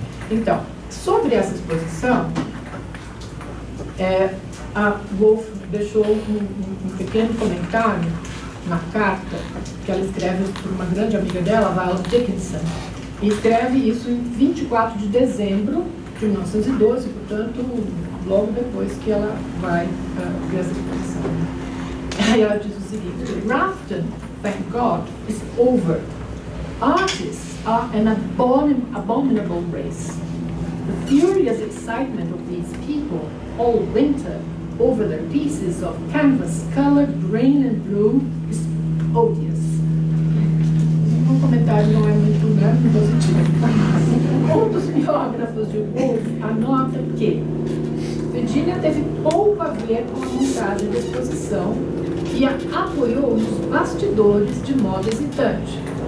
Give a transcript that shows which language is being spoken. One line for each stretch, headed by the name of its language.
Portuguese: Então, sobre essa exposição, a Woolf deixou um pequeno comentário na carta que ela escreve para uma grande amiga dela, Violet Dickinson, e escreve isso em 24 de dezembro de 1912, portanto, logo depois que ela vai ver essa exposição. Aí ela diz o seguinte: Grafton,
English: thank God, is over. Artists are an abominable race. The furious excitement of these people all winter over their pieces of canvas colored green and blue is odious.
Portuguese: O comentário não é muito positivo. Um dos biógrafos de Woolf anota que Virginia teve pouco a ver com a montagem da exposição e a apoiou nos bastidores de modo hesitante.